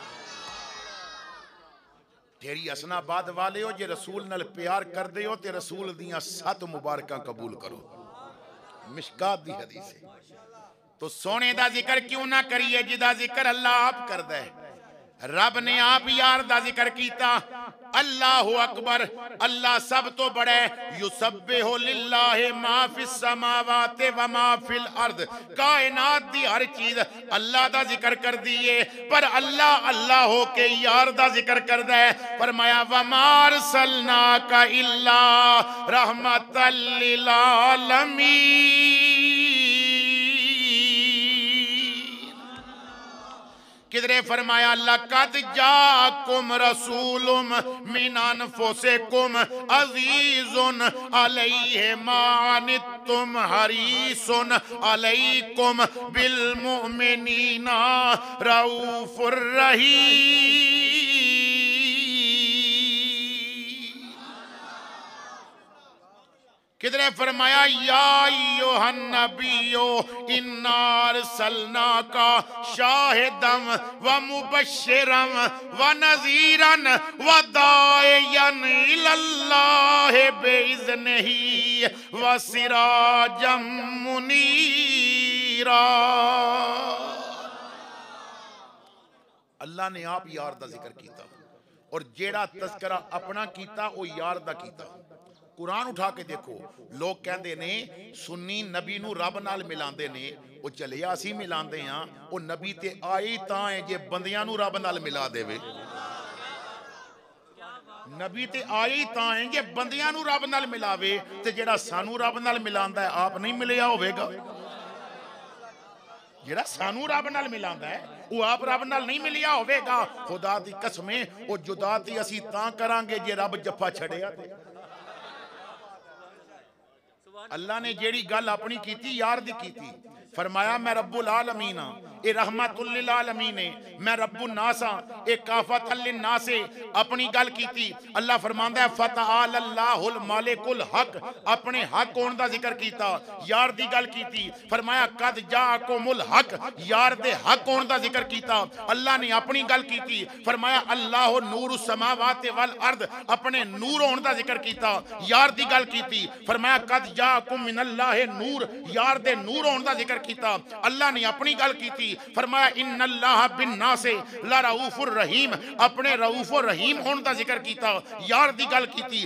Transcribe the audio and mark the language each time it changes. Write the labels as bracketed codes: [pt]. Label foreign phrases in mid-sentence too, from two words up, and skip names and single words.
[pa] تیری حسن آباد والے ہو جے رسول نال پیار کردے ہو تے رسول دیاں 7 مبارکاں قبول کرو. مشکوٰۃ دی حدیث ہے. تو سونے دا ذکر کیوں نہ کریے جدا ذکر اللہ آپ کردا ہے. رب نے آپ یار دا ذکر کیتا, [ar] الله أكبر, [pa] اللہ سب تو بڑا ہے. [ar] يسبح لله ما في السماوات وما في الأرض, [pa] کائنات دی ہر چیز اللہ دا ذکر کر دیے، پر اللہ اللہ ہو کے یار دا ذکر کردا ہے. [ar] फरमाया وما أرسلناك إلا رحمة للعالمين. [pa] کدھرے فرمایا [ar] لقد جاءكم رسول من أنفسكم عزيز عليه ما عنتم حريص عليكم بالمؤمنين رءوف رحيم. [pa] کدھرے فرمایا [ar] يا أيها النبي إنا أرسلناك شاهدا ومبشرا ونذيرا وداعيا إلى الله بإذنه وسراجا منيرا. [pa] اللہ نے آپ یار دا ذکر کیا اور جیڑا تذکرہ اپنا کیا وہ یار دا کیا. قرآن اٹھا کے دیکھو، لوگ کہتے نے سنی نبی نوں رب نال ملاندے نے، وہ چلیا اسی ملاندے ہاں، وہ نبی تے آئی تاں ہے جے بندیاں نوں رب نال ملا دیوے. نبی تے آئی تاں ہے جے بندیاں نوں رب نال ملاوے، تے جیڑا سانوں رب نال ملاندا ہے آپ نہیں ملیا ہووے گا. جیڑا سانوں رب نال ملاندا ہے وہ آپ رب نال نہیں ملیا ہووے گا. خدا دی قسمیں وہ جدا تی اسی تاں کراں گے جے رب جفا چھڑیا تے. اللہ نے جیڑی گل اپنی کیتی یار دی کیتی. فرمایا میں [ar] رب العالمين [pa] ہاں، اے [ar] رحمة للعالمين [pa] ہے، میں [ar] رب الناس [pa] ہاں، اے [ar] كافة للناس [pa] ہے. اپنی گل کیتی. اللہ فرماندا ہے [ar] فتعالى الله الملك الحق, [pa] اپنے حق ہونے دا ذکر کیتا. یار دی گل کیتی. فرمایا [ar] قد جاءكم الحق, [pa] یار دے حق ہونے دا ذکر کیتا. اللہ نے اپنی گل کیتی۔ فرمایا [ar] الله نور السماوات والأرض, [pa] اپنے نور ہونے دا ذکر کیتا. یار دی گل کیتی. فرمایا [ar] قد جاءكم من الله نور, [pa] یار دے نور ہونے دا ذکر کیتا. اللہ نے اپنی گل کیتی. فرمایا [ar] إن الله بالناس لرءوف رحيم, [pa] اپنے [ar] رءوف رحيم [pa] ہونے دا ذکر کیتا. یار دی گل کیتی.